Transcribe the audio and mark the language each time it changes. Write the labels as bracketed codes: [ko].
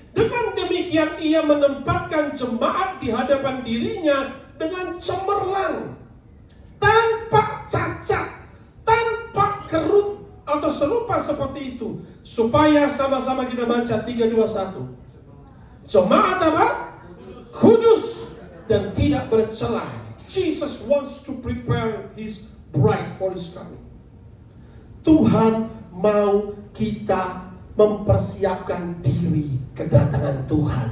[id] Dengan demikian ia menempatkan jemaat di hadapan dirinya dengan cemerlang, tanpa cacat, tanpa kerut atau serupa seperti itu. Supaya sama-sama kita baca 3, 2, 1. Jemaat apa? Kudus dan tidak bercela. [en] Jesus wants to prepare his bride for his coming. [id] Tuhan mau kita mempersiapkan diri kedatangan Tuhan.